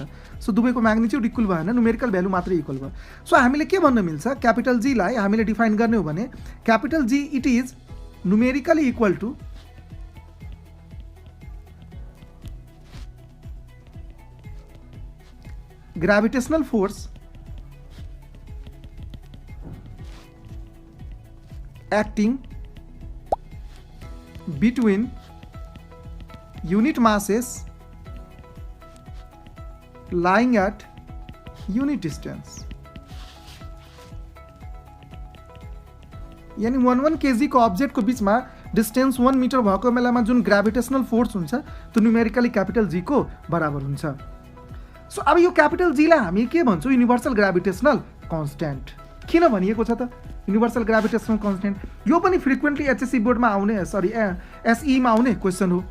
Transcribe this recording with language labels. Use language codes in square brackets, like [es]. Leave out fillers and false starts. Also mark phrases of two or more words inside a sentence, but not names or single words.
[ne] सो दुवैको [en] magnitude equal [ne] भएन, [en] numerical value [ne] मात्रै इक्वल भयो। सो हामीले के भन्न मिल्छ, [en] capital G [ne] लाई हामीले डिफाइन गर्ने हो भने [en] capital G it is numerically equal to gravitational force acting between unit masses lying at unit distance। [ne] यानी 1 kg को अब्जेक्ट [hi] को बीच में [ne] डिस्टेंस 1 मिटर भएको बेलामा जुन [en] gravitational force [ne] हुन्छ त्यो [en] numerically capital G [ne] को बराबर हुन्छ। सो अब यो [en] capital G [ne] लाई हामी के भन्छौँ, [en] universal gravitational constant. [ne] किन भनिएको छ त [en] universal gravitational constant? [ne] यो पनि [en] frequently HSC [ne] बोर्डमा आउने एसईमा आउने क्वेसन हो।